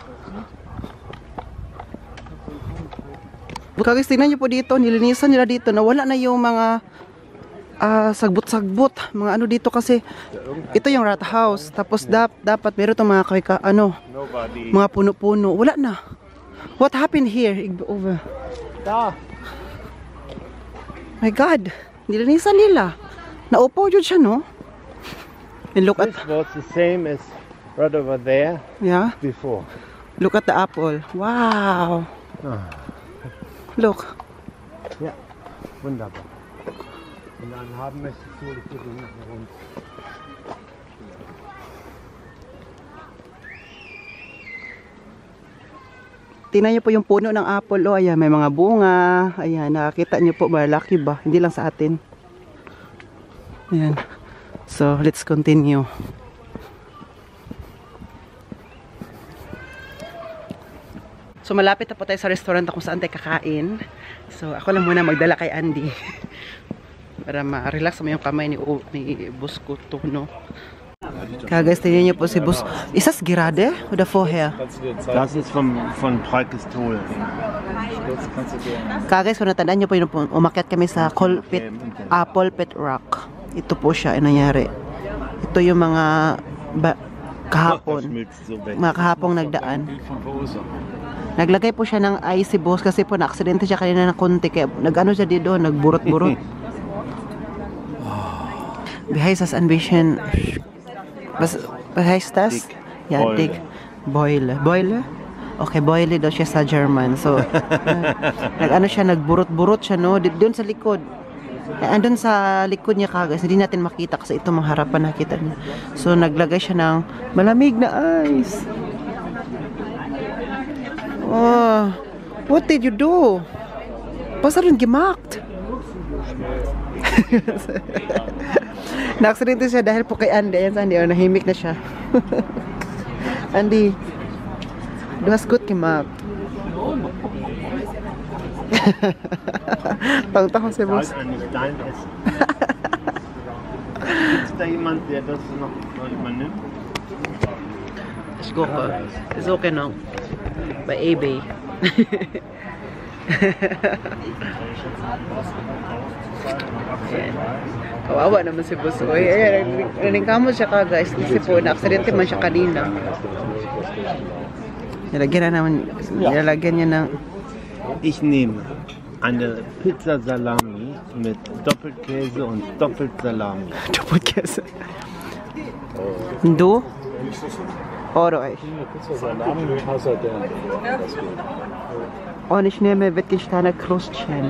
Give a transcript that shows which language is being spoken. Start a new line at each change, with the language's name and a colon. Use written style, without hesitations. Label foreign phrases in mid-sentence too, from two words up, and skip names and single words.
Filipino: Guys, tingnan nyo po dito, nilinisan nila dito, nawala na yung mga sagbot-sagbot, mga ano dito kasi ito yung
English: rat house.
Filipino: Tapos dapat meron itong mga mga puno-puno. Wala na.
English: What happened here? Over. My God,
Filipino: nilinisan nila. Naupo yun siya,
English: no? And look at... This was the same as right over there. Yeah? Before. Look at the apple. Wow! Look.
German: Ja, wunderbar. Wenn du einen haben möchtest, hole ich dir den nachher runter.
Filipino: Tingnan niyo po yung puno ng apple. Oh, ayan, may mga bunga. Ayan, nakakita niyo po, malaki ba? Hindi lang sa atin. Ayan.
English: So, let's continue.
Filipino: So, malapit na po tayo sa restaurant kung saan tayo kakain. So, ako lang muna magdala kay Andy. Para ma-relax mo yung kamay ni Boss Kuto, no? Guys, tingnan niyo po si Boss.
German: Is das gerade oder vorher? Das ist von Preukestol.
Filipino: Guys, kung natandaan niyo po yung umakyat kami sa Apple Pit Rock. Ito po siya, nangyari. Ito yung mga kahapon. Mga kahapong nagdaan. Naglagay po siya ng ice si Boss kasi po na-aksidente siya kanina ng konti. Kaya nag-ano siya dito, nagburot-burot.
German: Wie heißt das ein bisschen? Was heißt das? Ja, dick.
Filipino: Boile. Boile? Okay, boile daw siya sa German. So, nag-ano siya, nagburot-burot siya, no? Doon sa likod. Andun sa likod niya kagas, hindi natin makita kasi ito mga harapan nakita niya. So, naglagay siya ng malamig na ice.
English: Oh, what did you do?
German: Was hat denn gemacht?
Filipino: Na-aksidente siya dahil po kay Andy. Ayan sa Andy, oh, nahimik na siya.
German: Andy, du hast gut gemacht.
Filipino: Tang-tang si Boss.
German: Gibt es da jemand, der das noch übernimmt? Ich gucke. Ist okay noch. Bei eBay.
Filipino: Kawawa naman si Boss. Naning kamo siya ka guys. Kasi po, na-aksidente man siya kanina. Nilagyan niya ng
German: Ich nehme eine Pizza Salami mit Doppelkäse und Doppelsalami. Doppelkäse. Du? Oder ich? Pizza Salami mit Pasadena. Und ich nehme Wittgensteiner Krustchen.